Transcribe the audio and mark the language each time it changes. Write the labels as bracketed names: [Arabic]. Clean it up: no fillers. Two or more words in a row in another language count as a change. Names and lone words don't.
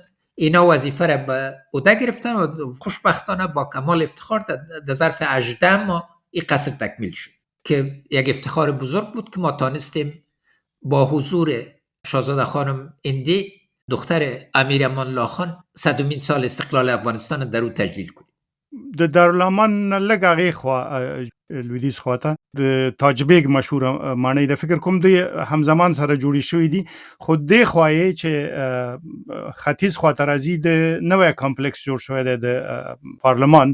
[Persian] اینا وظیفه را به عهده گرفتن و خوشبختانه با کمال افتخار در ظرف 18 ماه این قصر تکمیل شد که یک افتخار بزرگ بود که ما تانستیم با حضور شاهزاده خانم هندی دختر امیر امان الله خان 100مین سال استقلال افغانستان در او تجلیل کنیم. [Pashto] د دارالامان نه لږ هغې خوا لویدیځ خواته د تاج بیگ مشهوره ماڼۍ د فکر کوم دوی همزمان سره جوړې شوي دي، خو دې خوا یې چې ختیځ خواته راځي د نوی کمپلکس جوړ شوی دی د پارلمان.